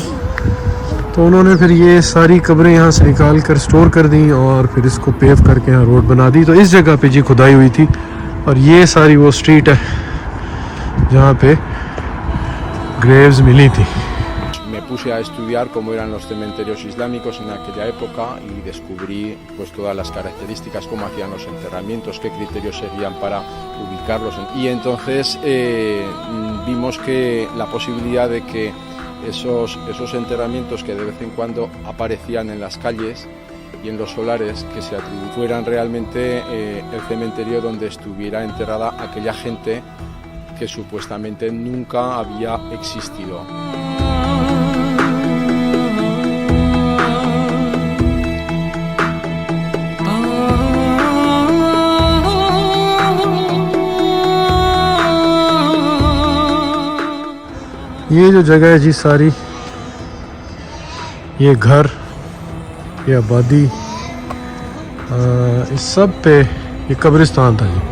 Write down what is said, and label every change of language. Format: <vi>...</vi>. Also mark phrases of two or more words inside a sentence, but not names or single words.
<ur>تو انہوں نے پھر یہ ساری قبریں یہاں سے نکال کر سٹور کر دیں اور پھر اس کو پیو کر کے یہاں روڈ بنا دی. تو اس جگہ پہ جی کھدائی ہوئی تھی اور یہ ساری وہ اسٹریٹ ہے جہاں پہ گریوز ملی تھی.</ur> <es>Me puse a estudiar cómo eran los cementerios islámicos en aquella época y descubrí pues todas las características, cómo hacían los enterramientos, qué criterios seguían para ubicarlos. Y entonces vimos que la posibilidad de que esos enterramientos que de vez en cuando aparecían en las calles y en los solares que se fueran realmente el cementerio donde estuviera enterrada aquella gente que supuestamente nunca había existido.</es> <ur>یہ جو جگہ ہے جی ساری، یہ گھر، یہ آبادی، اس سب پہ یہ قبرستان تھا جی.</ur>